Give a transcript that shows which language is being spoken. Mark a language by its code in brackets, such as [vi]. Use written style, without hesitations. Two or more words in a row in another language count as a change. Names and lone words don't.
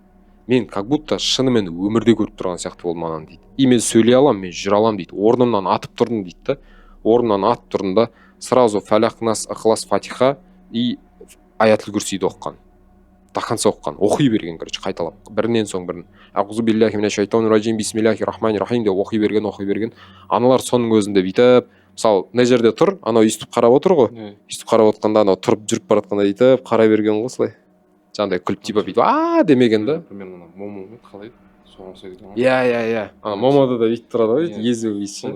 [kk] Мен [ru] как будто [kk] шынымен өмірде көріп тұрған сияқты болдым ананы дейді. И мен сөйлей алам, мен жүре алам дейді. Орнымнан атып тұрдым дейді да. Орнымнан атып тұрдым да, сразу фәләқ, нас, ықылас, фатиха и аятыл күрсиді оққан. [ru] До конца оққан. [kk] Оқи берген, короче, қайталап. Бірінен соң бірін. [ar] أعوذ بالله من الشيطان الرجيم بسم الله الرحمن الرحيم [kk] деп оқи берген. Аналар соның өзінде бүйтіп, мысалы, мына жерде тұр, анау өйстіп қарап отыр ғой. Өйстіп қарап отқанда анау тұрып жүріп бара жатқанда бүйтіп қарай берген ғой осылай. Жаңағыдай күліп типа бүйтіп демеген да. Примерно момо қалай? Соған ұқсайды. Иә. Момода да бүйтіп тұрады ғой, езуі бүйтіп.